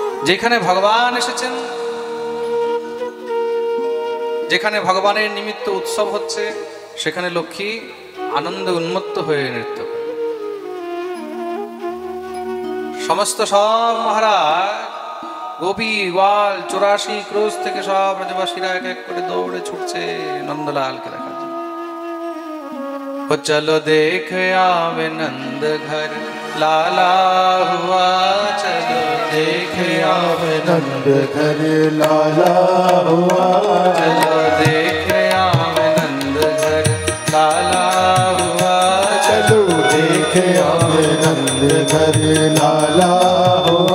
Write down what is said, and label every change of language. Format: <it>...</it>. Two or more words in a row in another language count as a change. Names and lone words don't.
<bn>যেখানে ভগবান এসেছেন, যেখানে ভগবানের নিমিত্ত উৎসব হচ্ছে, সেখানে লক্ষ্মী আনন্দে উন্মত্ত হয়ে নৃত্য করে। সমস্ত সব মহারাজ, গোপী গোয়াল 84 ক্রোশ থেকে সব ব্রজবাসীরা এক এক করে দৌড়ে ছুটছে নন্দলালকে দেখার জন্য।</bn> <hi>ओ चलो देख आवे नंद घर लाला हुआ, चलो देख आवे नंद घर लाला हुआ, चलो देख आवे नंद घर लाला हुआ, चलो देख आवे नंद घर लाला हुआ।</hi>